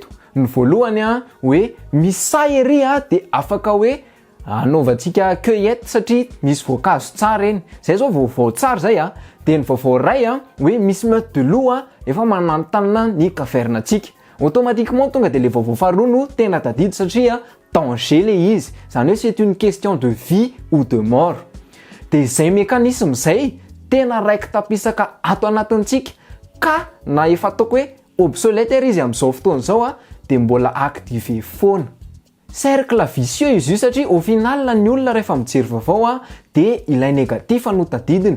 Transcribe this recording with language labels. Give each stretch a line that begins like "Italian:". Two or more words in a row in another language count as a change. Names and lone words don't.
Malagasy: Ny voalohany hoe misy say ery dia afaka hoe anaovantsika cueillette satria misy voankazo tsara eny. Zay zao vaovao tsara zay dia ny vaovao ray hoe misy
French: meute de loup
Malagasy: efa manantanina ny kavernantsika. Automatiquement tonga dia le vaovao faharoa no tena tadidy satria danger le izy. Zany hoe
French: c'est une question de vie ou de mort.
Malagasy: Dia izay mécanisme zay tena raiky tapisaka ato anatintsika ka na efa ataoko hoe obsolète izy amin'izao fotoana izao dia mbola activé foana.
French: Cercle vicieux
Malagasy: izy io satria
French: au final
Malagasy: ny olona rehefa mijery vaovao dia ilay négatif no tadidiny.